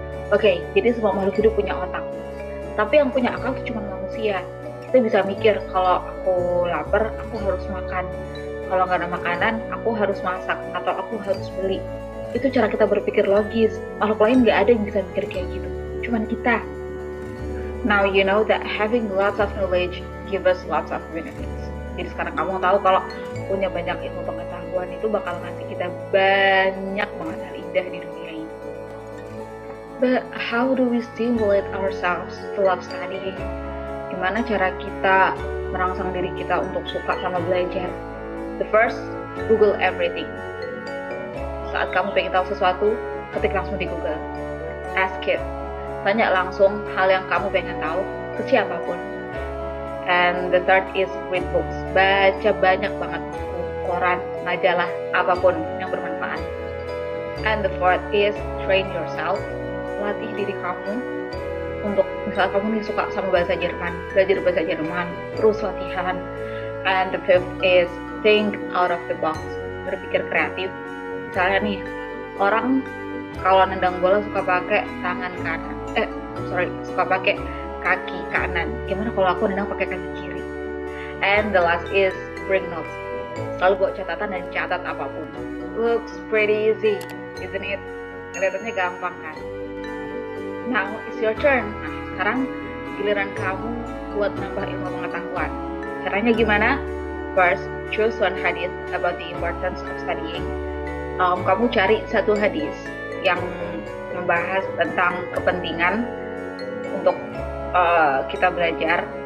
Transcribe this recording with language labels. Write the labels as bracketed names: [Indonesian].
[Indonesian] Oke, jadi semua makhluk hidup punya otak. Tapi yang punya akal itu cuma manusia. Kita bisa mikir, kalau aku lapar, aku harus makan. Kalau nggak ada makanan, aku harus masak atau aku harus beli. Itu cara kita berpikir logis. Makhluk lain nggak ada yang bisa mikir kayak gitu. Cuman kita. [English] Now you know that having lots of knowledge give us lots of benefits. [Indonesian] Jadi sekarang kamu tahu kalau punya banyak ilmu pengetahuan itu bakal ngasih kita banyak banget hal indah di dunia ini. [English] But how do we stimulate ourselves to love studying? [Indonesian] Gimana cara kita merangsang diri kita untuk suka sama belajar? [English] The first, Google everything. [Indonesian] Saat kamu pengen tahu sesuatu, ketik langsung di Google. [English] Ask it. [Indonesian] Tanya langsung hal yang kamu pengen tahu ke siapapun. [English] And the third is read books. [Indonesian] Baca banyak banget buku, koran, majalah, apapun yang bermanfaat. [English] And the fourth is train yourself. [Indonesian] Latih diri kamu untuk, misalnya kamu nih suka sama bahasa Jerman, belajar bahasa Jerman, terus latihan. [English] And the fifth is think out of the box. [Indonesian] Berpikir kreatif. Misalnya nih, orang kalau nendang bola suka pakai tangan kanan. Suka pakai kaki kanan. Gimana kalau aku nendang pakai kaki kiri? [English] And the last is bring notes. [Indonesian] Selalu bawa catatan dan catat apapun. [English] Looks pretty easy, isn't it? [Indonesian] Kelihatannya gampang kan? [English] Now it's your turn. [Indonesian] Nah, sekarang giliran kamu buat nambah ilmu pengetahuan. Caranya gimana? [English] First, choose one hadith about the importance of studying. [Indonesian] Kamu cari satu hadis yang membahas tentang kepentingan untuk kita belajar.